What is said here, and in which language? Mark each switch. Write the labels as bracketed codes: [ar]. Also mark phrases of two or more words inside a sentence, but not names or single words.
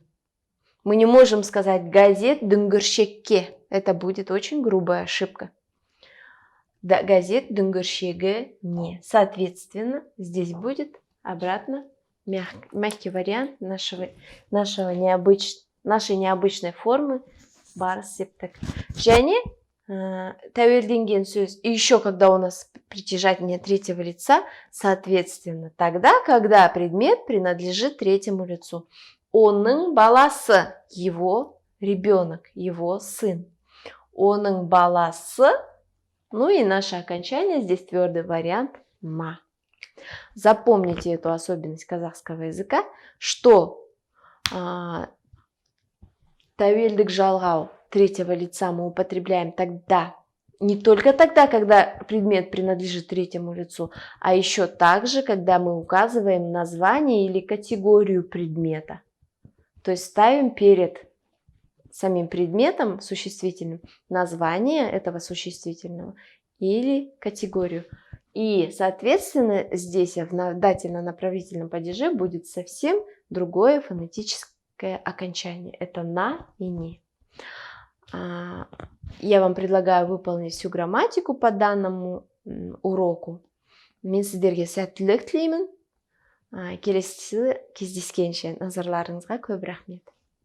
[ru] Мы не можем сказать [kk] газет, дүңгіршекке. [ru] Это будет очень грубая ошибка. [kk] Газет, дүңгіршегі, не. [ru] Соответственно, здесь будет обратно мягкий вариант нашей необычной формы [kk] барыс септік. Және тәуелденген сөз. [ru] И еще когда у нас притяжание третьего лица, соответственно, тогда, когда предмет принадлежит третьему лицу. [kk] Оның баласы, [ru] его ребенок, его сын. [kk] Оның баласы. [ru] Ну и наше окончание, здесь твердый вариант ма. Запомните эту особенность казахского языка, что [kk] тәуелдік жалғау [ru] третьего лица мы употребляем тогда, не только тогда, когда предмет принадлежит третьему лицу, а еще также, когда мы указываем название или категорию предмета. То есть ставим перед самим предметом существительным название этого существительного или категорию. И, соответственно, здесь в дательно-направительном падеже будет совсем другое фонетическое окончание. Это на и не. Я вам предлагаю выполнить всю грамматику по данному уроку. [kk] Мен сіздерге сәттілік тілеймін. Келесі кездескенше назарларыңызға көп рахмет.